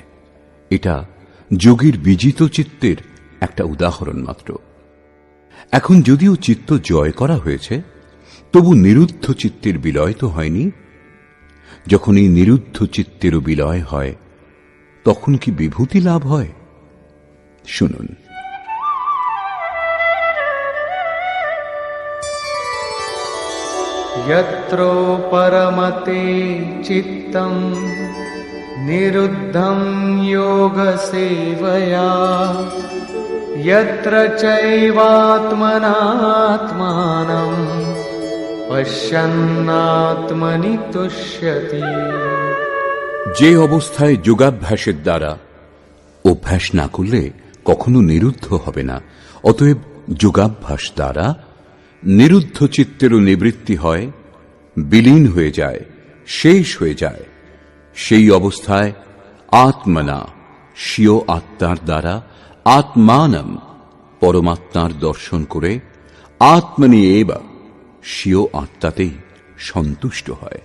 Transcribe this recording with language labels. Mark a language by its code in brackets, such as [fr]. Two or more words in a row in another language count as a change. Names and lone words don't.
[bn] এটা যোগীর বিজিত চিত্তের একটা উদাহরণ মাত্র। এখন যদিও চিত্ত জয় করা হয়েছে, তবু নিরুদ্ধ চিত্তের বিলয় তো হয়নি। যখন এই নিরুদ্ধ চিত্তেরও বিলয় হয়, তখন কি বিভূতি লাভ হয়? শুনুন। [sa] यत्र परमते चित्तं निरुद्धं योगसेवया यत्र चैवात्मनात्मानं पश्यन्नात्मनि तुष्यति। [bn] যে অবস্থায় যোগাভ্যাসের দ্বারা অভ্যাস না করলে কখনো নিরুদ্ধ হবে না, অতএব যোগাভ্যাস দ্বারা নিরুদ্ধ চিত্তেরও নিবৃত্তি হয়, বিলীন হয়ে যায়, শেষ হয়ে যায়, সেই অবস্থায় আত্মনা স্বীয় আত্মার দ্বারা আত্মানম পরমাত্মার দর্শন করে [sa] आत्मनि एव [bn] স্বীয় আত্মাতেই সন্তুষ্ট হয়।